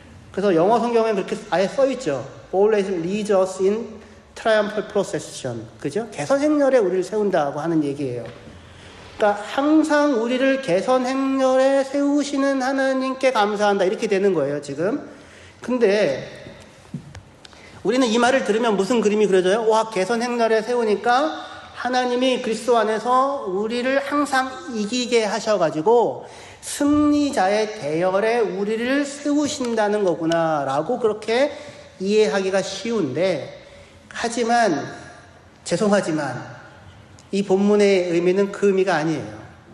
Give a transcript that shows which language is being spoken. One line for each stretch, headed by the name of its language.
Korean: 그래서 영어 성경에 그렇게 아예 써있죠.
English: Always leads us in triumphal procession.
Korean: 그죠? 개선 행렬에 우리를 세운다고 하는 얘기예요. 그러니까 항상 우리를 개선 행렬에 세우시는 하나님께 감사한다. 이렇게 되는 거예요, 지금. 근데 우리는 이 말을 들으면 무슨 그림이 그려져요? 와, 개선 행렬에 세우니까 하나님이 그리스도 안에서 우리를 항상 이기게 하셔가지고 승리자의 대열에 우리를 세우신다는 거구나 라고 그렇게 이해하기가 쉬운데, 하지만 죄송하지만 이 본문의 의미는 그 의미가 아니에요.